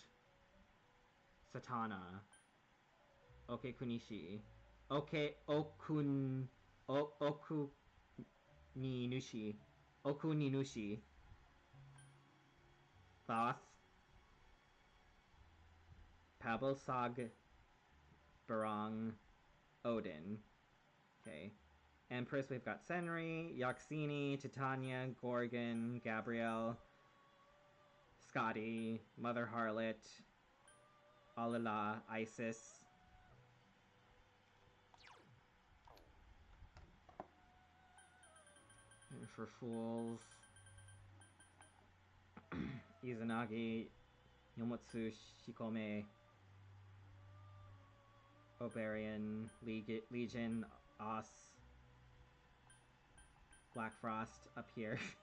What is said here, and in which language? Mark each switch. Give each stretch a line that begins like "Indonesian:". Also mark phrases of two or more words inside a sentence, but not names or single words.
English: Satana. Oke Kunishi. Oku Ninushi. Oku Ninushi. Thoth. Pabelsag. Barong. Odin. Okay. Empress, we've got Senri, Yaxini, Titania, Gorgon, Gabrielle, Scotty, Mother Harlot, Alala, Isis. And for Fools, Izanagi, Yomotsu, Shikome, Oberian, Legion, Os, Black Frost up here.